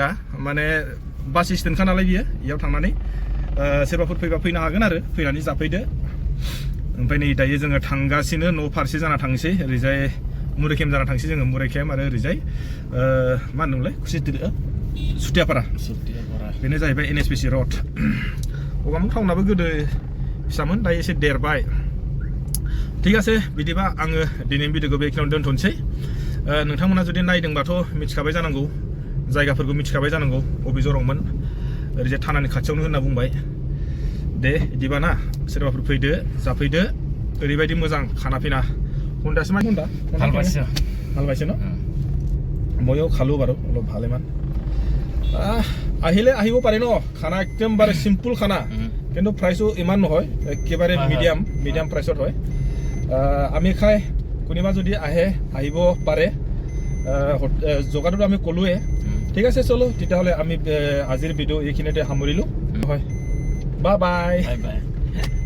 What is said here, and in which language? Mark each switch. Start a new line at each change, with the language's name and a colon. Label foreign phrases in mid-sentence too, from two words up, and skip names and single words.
Bodo: माने बास स्टेन्डखा नालाय बियो इयाव थांनानै सोरबाफोर फैबा फैनो हागोन आरो फैनानै जाफैदो ओमफ्राय नै दायो जोङो थांगासिनो न' फारसे जाना थांसै ओरैजाय मुरिकेम जाना थांसै जोङो मुरिकेम आरो ओरैजाय मा होनोमोनलाय सुथियापारा बेनो जाहैबाय NSPC रड गगामुग टाउनाबो गोदो फिसामोन दायो एसे देरबाय
Assamese: ঠিক আছে
Bodo: बिदिबा आङो दिनैनि भिडिअखौ बेखिनियावनो दोनथ'नोसै नोंथांमोना जुदि नायदोंबाथ' मिथिखाबाय जानांगौ जायगाफोरखौ मिथिखाबाय जानांगौ बबे जरावमोन ओरैजाय थानानि खाथियावनो होनना बुंबाय दे बिदिबा ना सोरबाफोर फैदो जाफैदो ओरैबायदि मोजां खाना फिना हुन्दासो मा हुन्दा
Assamese: হালবাইছে ন ময়ো খালো বাৰু অলপ ভালেমান আহিলে আহিব পাৰে ন খানা একদমবাৰে চিম্পুল খানা কিন্তু প্ৰাইচো ইমান নহয় একেবাৰে মিডিয়াম প্ৰাইচত হয় আমি খাই কোনোবা যদি আহিব পাৰে জগাটোতো আমি ক'লোৱে ঠিক আছে চলো তেতিয়াহ'লে আমি আজিৰ ভিডিঅ' এইখিনিতে সামৰিলোঁ হয়
English: bye bye